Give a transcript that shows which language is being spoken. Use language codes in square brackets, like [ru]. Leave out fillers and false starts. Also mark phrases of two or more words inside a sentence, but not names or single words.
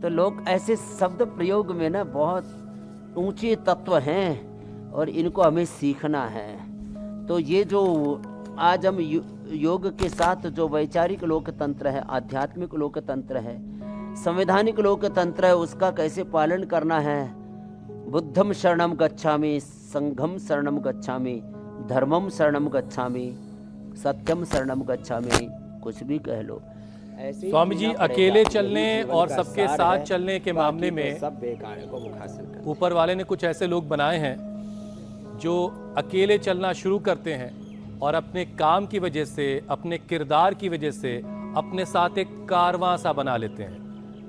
[hi] तो लोग ऐसे शब्द प्रयोग में ना बहुत ऊंचे तत्व हैं, और इनको हमें सीखना है। तो ये जो आज हम योग के साथ जो वैचारिक लोकतंत्र है, आध्यात्मिक लोकतंत्र है, संवैधानिक लोकतंत्र है, उसका कैसे पालन करना है। [pi] बुद्धम शरणम गच्छामि, संघम शरणम गच्छामि, धर्मम शरणम गच्छामि, सत्यम शरणम गच्छामि, [hi] कुछ भी कह लो। ऐसे स्वामी जी, अकेले चलने और सबके साथ चलने के मामले में सब बेकार को मुखासन कर। ऊपर वाले ने कुछ ऐसे लोग बनाए हैं जो अकेले चलना शुरू करते हैं, और अपने काम की वजह से, अपने किरदार की वजह से अपने साथ एक कारवां सा बना लेते हैं।